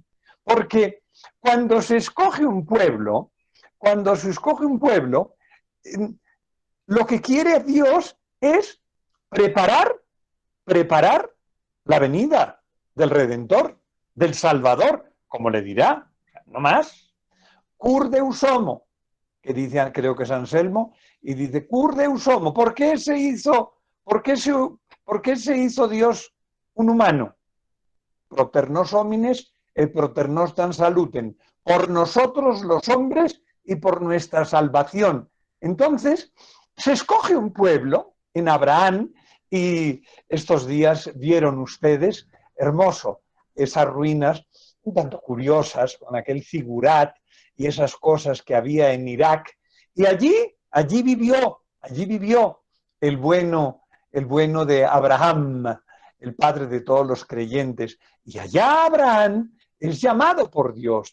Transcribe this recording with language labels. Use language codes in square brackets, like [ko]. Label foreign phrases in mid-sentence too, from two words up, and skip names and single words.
[es] Porque cuando se escoge un pueblo, lo que quiere Dios es preparar la venida del Redentor, del Salvador, como le dirá, no más. [la] Cur Deus homo, [es] que dice, creo que es Anselmo, y dice, [la] Cur Deus homo, [es] ¿por qué se hizo Dios un humano? [la] Proter nos homines et proter nostam salutem, [es] por nosotros los hombres y por nuestra salvación. Entonces, se escoge un pueblo en Abraham, y estos días vieron ustedes, hermoso, esas ruinas un tanto curiosas con aquel figurat y esas cosas que había en Irak, y allí vivió el bueno de Abraham, el padre de todos los creyentes, y allá Abraham es llamado por Dios.